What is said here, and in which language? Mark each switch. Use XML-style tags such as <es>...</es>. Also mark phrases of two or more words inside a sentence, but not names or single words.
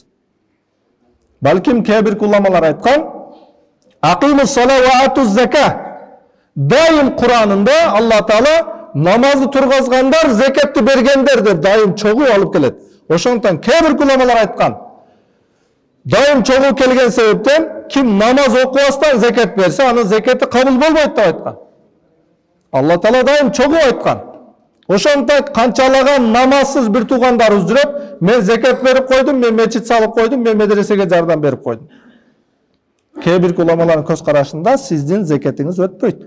<ky>Балким кээ бир уламалар айткан,</ky> <ar>أقيموا الصلاة وآتوا الزكاة.</ar> <ky>Дайым Куранында</ky> <ar>الله تعالى</ar> <ky>намазды тургазгандар, закатты бергендер деп дайым чогуу алып келет. Ошондуктан кээ бир уламалар айткан, дайым чогуу келген себептен ким намаз окубастан закат берсе, анын закаты кабыл болбойт деп айткан.</ky> <ar>الله تعالى</ar> <ky>дайым чогуу айткан. Ошондуктан канчалаган намазсыз бир туугандарыбыз жүрөт, мен закат берип койдум, мен мечит салып койдум, мен медресеге жардам берип койдум. Кээ бир уламалардын көз карашында сиздин закатыңыз өтпөйт.</ky>